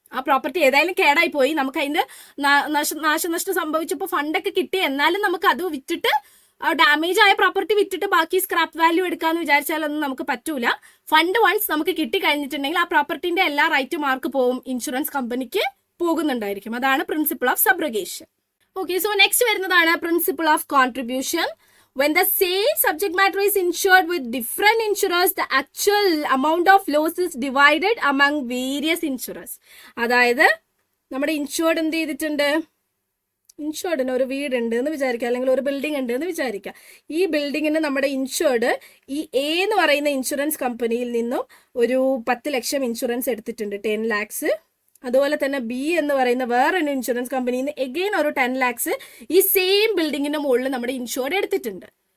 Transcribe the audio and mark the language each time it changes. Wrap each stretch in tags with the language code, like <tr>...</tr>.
<ml>ആ പ്രോപ്പർട്ടി ഏതായാലും കേടായി പോയി, നമുക്ക് അതിന്റെ നാശനഷ്ടം സംഭവിച്ചപ്പോൾ ഫണ്ടൊക്കെ കിട്ടി, എന്നാലും നമുക്ക് അത് വിറ്റിട്ട് ഡാമേജ് ആയ പ്രോപ്പർട്ടി വിറ്റിട്ട് ബാക്കി സ്ക്രാപ്പ് വാല്യൂ എടുക്കാന്ന് വിചാരിച്ചാലൊന്നും നമുക്ക് പറ്റൂല. ഫണ്ട് വൺസ് നമുക്ക് കിട്ടി കഴിഞ്ഞിട്ടുണ്ടെങ്കിൽ ആ പ്രോപ്പർട്ടിന്റെ എല്ലാ റൈറ്റും ആർക്ക് പോവും, ഇൻഷുറൻസ് കമ്പനിക്ക് പോകുന്നുണ്ടായിരിക്കും. അതാണ് principle of സബ്രഗേഷൻ. Okay, so next വരുന്നതാണ് principle of contribution.</ml> <en>When the same subject matter is insured with different insurers, the actual amount of loss is divided among various insurers.</en> <ml>അതായത് നമ്മുടെ ഇൻഷുർഡ് എന്ത് ചെയ്തിട്ടുണ്ട്, ഇൻഷുർഡിന് ഒരു വീടുണ്ട് എന്ന് വിചാരിക്കുക, അല്ലെങ്കിൽ ഒരു ബിൽഡിംഗ് ഉണ്ട് എന്ന് വിചാരിക്കുക. ഈ ബിൽഡിങ്ങിന് നമ്മുടെ ഇൻഷുർഡ് ഈ എ എന്ന് പറയുന്ന ഇൻഷുറൻസ് കമ്പനിയിൽ നിന്നും ഒരു 10 ലക്ഷം ഇൻഷുറൻസ് എടുത്തിട്ടുണ്ട്, 10 lakhs. അതുപോലെ തന്നെ ബി എന്ന് പറയുന്ന വേറൊരു ഇൻഷുറൻസ് കമ്പനിയിൽ നിന്ന് എഗെയിൻ ഒരു 10 lakhs ഈ സെയിം ബിൽഡിങ്ങിന്റെ മുകളിൽ നമ്മുടെ ഇൻഷുർഡ് എടുത്തിട്ടുണ്ട്.</ml>